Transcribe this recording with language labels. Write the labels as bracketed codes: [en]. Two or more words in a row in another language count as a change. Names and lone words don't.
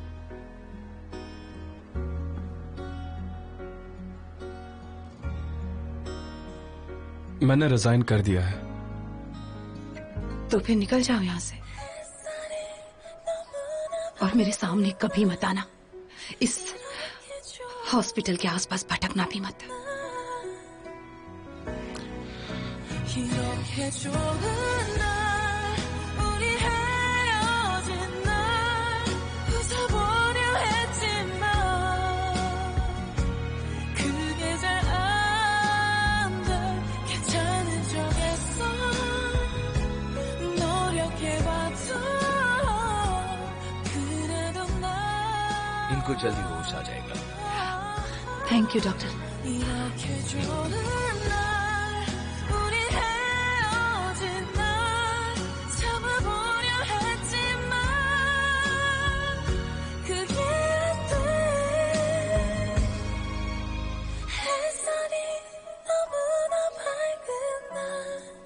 [hi] मैंने रिजाइन कर दिया है। तो फिर निकल जाओ यहाँ से और मेरे सामने कभी मत आना। इस हॉस्पिटल के आसपास भटकना भी मत। [ko] 이렇게 좋은 날 우리 헤어진 날 웃어보려 했지만 그게 잘 안 돼. 괜찮은 척했어 노력해봐도 그래도 난 [hi] इनको जल्दी होश आ जाएगा। [en] thank you doctor. [ko] 이렇게 좋은 날 우리 헤어진 날 참아보려 했지만 그게 안 돼. 햇살이 너무나 밝은 날